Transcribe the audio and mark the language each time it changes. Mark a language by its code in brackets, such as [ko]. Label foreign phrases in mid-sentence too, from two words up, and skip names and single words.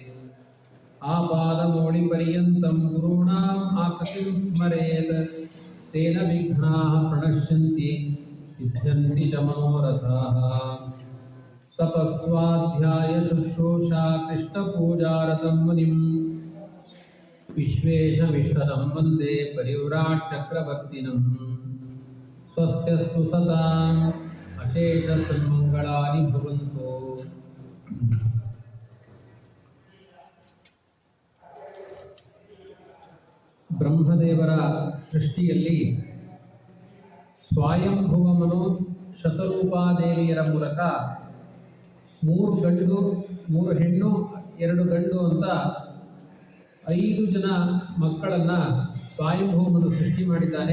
[sa] आपादमौलिपर्यन्तं गुरूणाम् आकृतिं स्मरेत् तेन विघ्नाः प्रणश्यन्ति सिद्ध्यन्ति च मनोरथाः तपस्वाध्याय शुश्रूषा कृष्णपूजारतं मुनिं विश्वेशमिष्टदं वन्दे परिव्राट् चक्रवर्तिनं स्वस्त्यस्तु सताम् अशेषसन्मङ्गलानि भवन्तु। [kn] ಬ್ರಹ್ಮದೇವರ ಸೃಷ್ಟಿಯಲ್ಲಿ ಸ್ವಯಂಭುವ ಮನು ಶತರೂಪಾದೇವಿಯರ ಮೂಲಕ 3 ಗಂಡು 3 ಹೆಣ್ಣು 2 ಗಂಡು ಅಂತ 5 ಜನ ಮಕ್ಕಳನ್ನು ಸ್ವಯಂಭೂಮನು ಸೃಷ್ಟಿ ಮಾಡಿದ್ದಾನೆ.